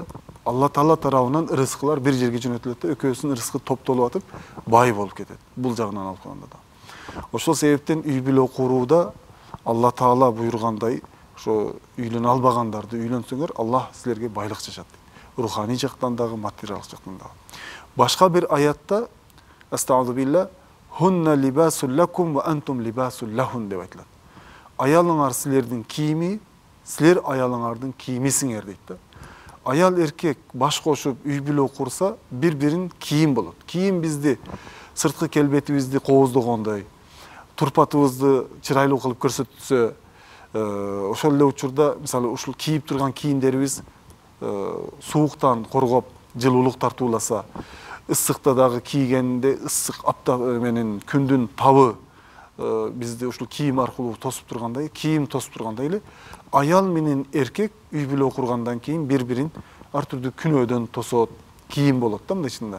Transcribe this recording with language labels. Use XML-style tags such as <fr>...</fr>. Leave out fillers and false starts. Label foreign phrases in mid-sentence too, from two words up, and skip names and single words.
<ky>Алла Таала тарабынан ырыскылар бир жерге жөнөтүлөт да, экөөсүнүн ырыскы топтолуп атып, бай болуп кетет. Бул жагынан алып караганда да. Ошол себептен үй бүлө курууда Алла Таала буйргандай, ошо үйлөнө албагандарды үйлөнсөңөр, Аллах силерге байлык чачат. Руханий жактан дагы, материалдык жактан дагы. Башка бир аятта</ky> <ar>أستغفر بالله هن لباس لكم وأنتم لباس لهن</ar> <ky>деп айтылат. Аялыңар силердин кийими, силер аялыңардын кийимисиңер дейт да. Аял эркек баш кошуп үй бүлө курса, бир-бирин кийим болот. Кийим бизди сырткы келбетибизди кооздогондой, турпатыбызды чырайлуу кылып көрсөтсө, ошол эле учурда мисалы ушул кийип турган кийимдерибиз сууктан коргоп, жылуулук тартууласа, ысыкта дагы кийгенде ысык апта менен күндүн табы бизди ушул кийим аркылуу тосуп тургандай, кийим тосуп тургандай эле аял менен эркек үй бүлө кургандан кийин бир-бирин ар түрдүү күнөөдөн тосот, кийим болот да, мындай чынында.</ky>